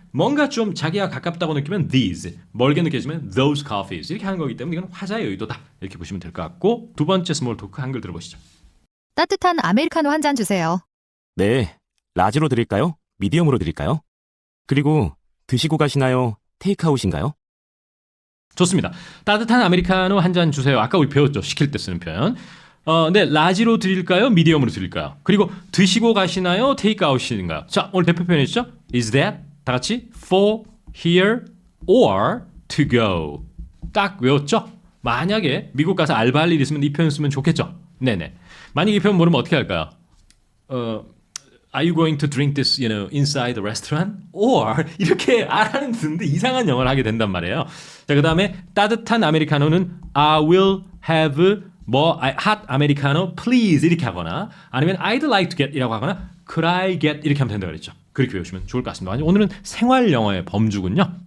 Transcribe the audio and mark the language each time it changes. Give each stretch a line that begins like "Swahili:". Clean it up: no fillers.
Korean: 뭔가 좀 자기와 가깝다고 느끼면 these, 멀게 느껴지면
English: those coffees
Korean: 이렇게 하는 거기 때문에 이건 화자의 의도다 이렇게 보시면 될 것 같고 두 번째 스몰 토크 한글 들어보시죠. 따뜻한 아메리카노 한 잔 주세요. 네, 라지로 드릴까요? 미디엄으로 드릴까요? 그리고 드시고 가시나요? 테이크아웃인가요? 좋습니다. 따뜻한 아메리카노 한 잔 주세요. 아까 우리 배웠죠. 시킬 때 쓰는 표현. 네, 라지로 드릴까요? 미디엄으로 드릴까요? 그리고 드시고 가시나요? 테이크아웃인가요? 자, 오늘 대표 표현이죠.
English: Is that
Korean: 다 같이
English: for here or to go.
Korean: 딱 외웠죠? 만약에 미국 가서 알바할 일 있으면 이 표현 쓰면 좋겠죠. 네네. 만약 이 표현 모르면 어떻게 할까요?
English: Are you going to drink this, inside the restaurant?
Korean: Or 이렇게 알아는 듣는데 이상한 영어를 하게 된단 말이에요. 자, 그 다음에 따뜻한 아메리카노는
English: I will have hot americano please
Korean: 이렇게 하거나 아니면
English: I'd like to get
Korean: 이라고 하거나
English: could I get
Korean: 이렇게 하면 된다고 그랬죠. 그렇게 외우시면 좋을 것 같습니다. 오늘은 생활 영어의 범주군요.